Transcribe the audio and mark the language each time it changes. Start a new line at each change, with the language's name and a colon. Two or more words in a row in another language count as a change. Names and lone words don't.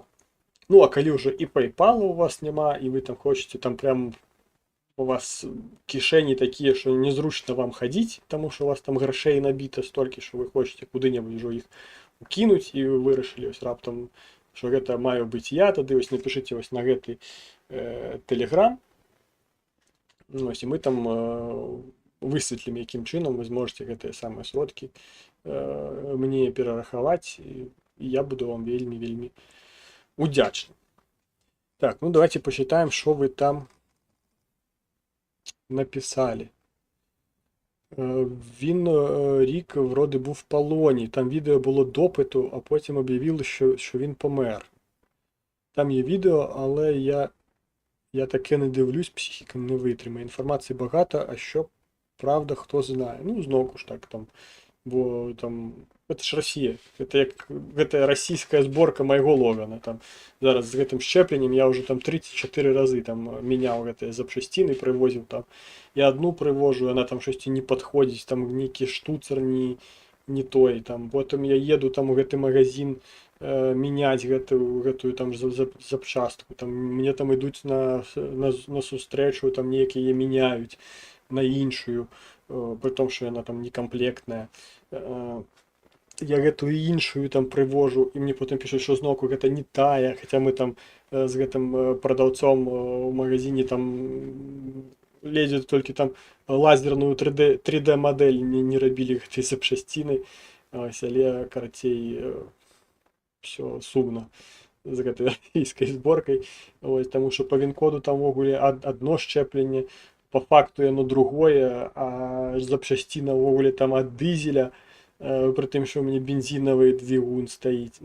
Belarusian: Ну, а калі ўжо і PayPal у вас няма, і вы там хочаце, там прям у вас кішэні такія, што незручна вам хадзіць, таму што у вас там грашэй набіта столькі, што вы хочаце куды-небудзь ужо іх укінуць, і вы вырашылі ось раптам, што гэта маю быць я, тады ось напішыце ось на гэты Telegram. Ось, і мы там высветлім, якім чынам вы зможаце гэтыя самыя сродкі мне перарахаваць, і я буду вам вельмі-вельмі удзячны.
Ukrainian: Так, ну давайте почитаем, що ви там написали. Він рік вроде був в полоні, там відео було допиту, а потім об'явили, що він помер. Там є відео, але я таке не дивлюсь, психіка не витримає. Інформації багато, а що правда, хто знає. Ну, знову ж так, там, бо там, це ж Росія,
Belarusian: гэта расійская зборка майго Логана. Там, зараз з гэтым шчэпленнем я уже там 34 разы там мяняў гэтыя запчасціны, прывозіў там. Я одну прывожу, она там щось не падходзіць, там нейкі штуцер не той, там, потым я еду там у гэты магазин менять гэтую там запчастку, там мне там ідуць на сустрэчу, там некія мяняюць на іншую,
Russian: при том, что
Belarusian: яна там некомплектная. Я гэтую іншую там прывожу, і мне потым пішуць, што зноўку гэта не тая, хаця мы там з гэтым прадаўцом у магазине там ледзьве толькі там лазерную 3D мадэль не рабілі гэтай запчасціны, але карацей все сумна з гэтай расійскай зборкай, таму што па він-коду там увогуле адно шчэпленне, по факту яно другое, а запчасціна ўвогуле там ад дызеля, пры тым, што ў мяне бензінавы двигун стаіць.